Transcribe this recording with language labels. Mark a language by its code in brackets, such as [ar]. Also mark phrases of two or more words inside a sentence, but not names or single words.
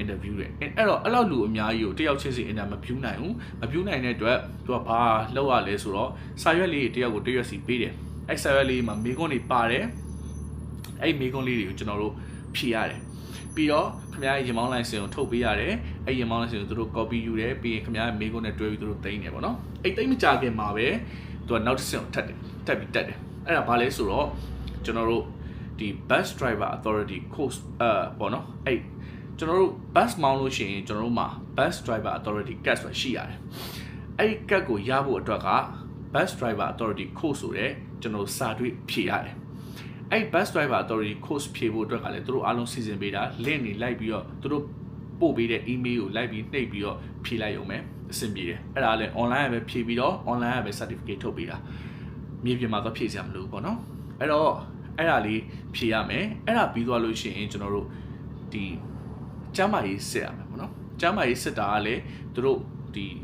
[my] interview တယ်အဲ့တော့အဲ့လောက်လူအများကြီးကိုတယောက်ချင်းစီ interview မပြုနိုင်ဘူးမပြုနိုင်တဲ့အတွက်သူကဘာလုပ်ရလဲဆိုတော့စာရွက်လေးတယောက်ကိုတရွက်စီပေးတယ်အဲ့စာရွက်လေးမှာမေးခွန်းတွေပါတယ်အဲ့မေးခွန်းလေးတွေကိုကျွန်တော်တို့ဖြေရတယ်ပြီးတော့ခင်ဗျားရဲ့ရင်မောင်းလိုင်စင်ကို ထုတ်ပေးရတယ်အဲ့ရင်မောင်းလိုင်စင်ကိုသူတို့ copy ယူတယ်ပြီးရင်ခင်ဗျားရဲ့မေးခွန်းနဲ့တွဲပြီးသူတို့သိမ်းတယ်ပေါ့နော်အဲ့သိမ်းမကြခင်မှာပဲသူကနောက်တစ်ဆင့်ကိုတက်ပြီးတက်တယ်အဲ့ဒါဘာလဲဆိုတော့ကျွန်တော်တို့ဒီ [en] bus driver authority course [my] ပေါ့နော်အဲ့ကျွန်တော်တို့ bus မောင်းလို့ရှိရင်ကျွန်တော်တို့မှာ [en] bus driver authority card [my] ဆိုတာရှိရတယ်အဲ့ဒီ card ကိုရဖို့အတွက်က [en] bus driver authority [my] course ဆိုတဲ့ကျွန်တော်စာတွေ့ဖြည့်ရတယ်အဲ့ [en] bus driver authority course [my] ဖြည့်ဖို့အတွက်ကလည်းသူတို့အားလုံးစီစဉ်ပေးတာ link တွေလိုက်ပြီးတော့သူတို့ပို့ပေးတဲ့ email ကိုလိုက်ပြီးနှိပ်ပြီးတော့ဖြည့်လိုက်ရုံပဲအဆင်ပြေတယ်အဲ့ဒါလည်း online ပဲဖြည့်ပြီးတော့ online ပဲ certificate ထုတ်ပေးတာမြေပြင်မှာတော့ဖြည့်စရာမလိုဘူးပေါ့နော်အဲ့တော့အဲ့ဒါလေးဖြည့်ရမယ်အဲ့ဒါပြီးသွားလို့ရှိရင်ကျွန်တော်တို့ဒီကျမ်းမာရေးစစ်ရမယ်ပေါ့နော်ကျမ်းမာရေးစစ်တာကလည်းသူတို့ဒီ